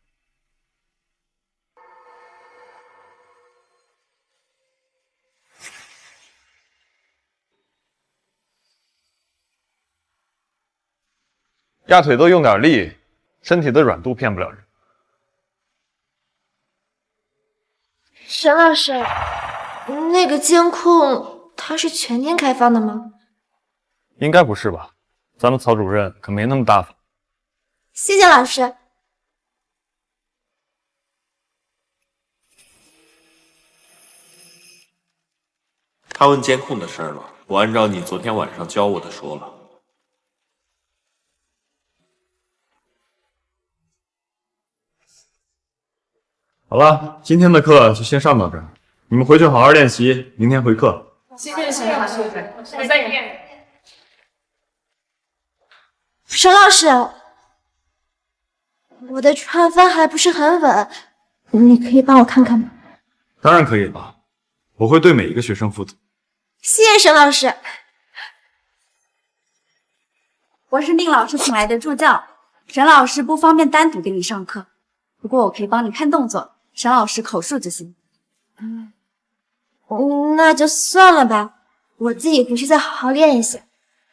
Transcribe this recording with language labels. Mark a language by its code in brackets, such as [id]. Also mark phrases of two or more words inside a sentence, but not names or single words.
[zh] 壓腿都用點力，身體的軟度騙不了人。沈老師，那個監控它是全天開放的嗎？應該不是吧？咱們曹主任可沒那麼大方。謝謝老師。他問監控的事了，我按照你昨天晚上教我的說了。好了，今天的課就先上到這兒，你們回去好好練習，明天回課。謝謝沈老師，再見。沈老師，我的船帆還不是很穩，你可以幫我看看嗎？當然可以了，我會對每一個學生負責。謝謝沈老師。我是寧老師請來的助教，沈老師不方便單獨給你上課，不過我可以幫你看動作，沈老師口述就行。那就算了吧，我自己回去再好好練一下。